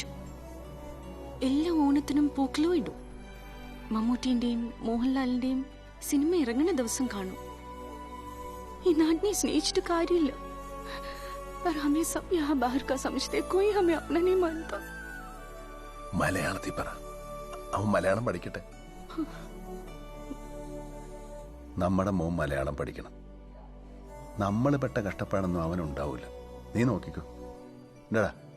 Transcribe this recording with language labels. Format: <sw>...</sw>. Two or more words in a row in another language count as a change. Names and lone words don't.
<ml>എല്ലാ ഓണത്തിനും പൂക്കളും ഇടും. മമ്മൂട്ടിന്റെയും മോഹൻലാലിന്റെയും സിനിമ ഇറങ്ങുന്ന ദിവസം കാണും. ഈ നാടിനെ സ്നേഹിച്ചിട്ട് കാര്യമില്ല.</ml> <hi>पर हमें सब यहाँ बाहर का समझते, कोई हमें अपना नहीं मानता.</hi> <ml>മലയാളത്തിൽ പറ. അവൻ മലയാളം പഠിക്കട്ടെ. നമ്മുടെ മോൻ മലയാളം പഠിക്കണം. നമ്മൾ പെട്ട കഷ്ടപ്പാടൊന്നും അവനുണ്ടാവൂല. നീ നോക്കിക്കോ. എന്താടാ</ml>